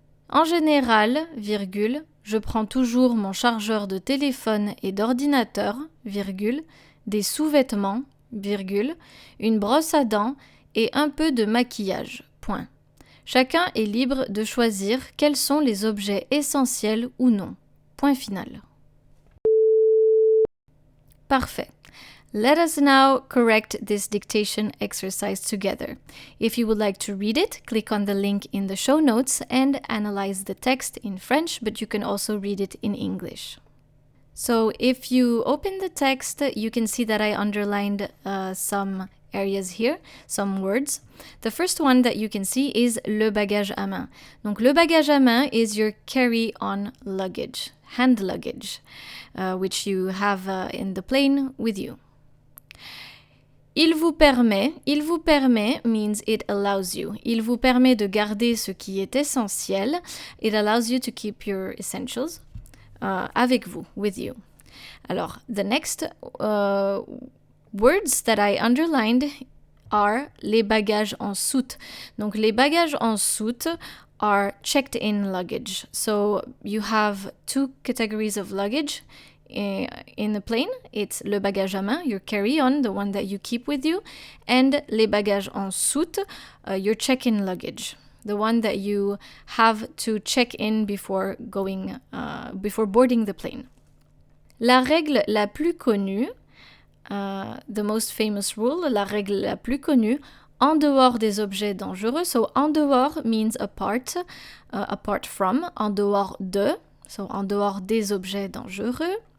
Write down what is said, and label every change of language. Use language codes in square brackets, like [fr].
[fr] En général, virgule, je prends toujours mon chargeur de téléphone et d'ordinateur, virgule, des sous-vêtements, virgule, une brosse à dents et un peu de maquillage. Point. Chacun est libre de choisir quels sont les objets essentiels ou non. Point final. Parfait. [en] Let us now correct this dictation exercise together. If you would like to read it, click on the link in the show notes and analyze the text in French, but you can also read it in English. So if you open the text, you can see that I underlined some areas here, some words. The first one that you can see is le bagage à main. Donc le bagage à main is your carry-on luggage, hand luggage, which you have in the plane with you. [fr] Il vous permet [en] means it allows you. [fr] Il vous permet de garder ce qui est essentiel. [en] It allows you to keep your essentials [fr] avec vous, [en] with you. Alors, the next words that I underlined are les bagages en soute. [fr] Donc, les bagages en soute [en] are checked in luggage. So, you have two categories of luggage in the plane. It's le bagage à main, your carry-on, the one that you keep with you, and les bagages en soute, your check-in luggage, the one that you have to check in before boarding the plane. [fr] La règle la plus connue, [en] the most famous rule, [fr] la règle la plus connue, en dehors des objets dangereux. [en] So en dehors means apart from, en dehors de, so [fr] en dehors des objets dangereux.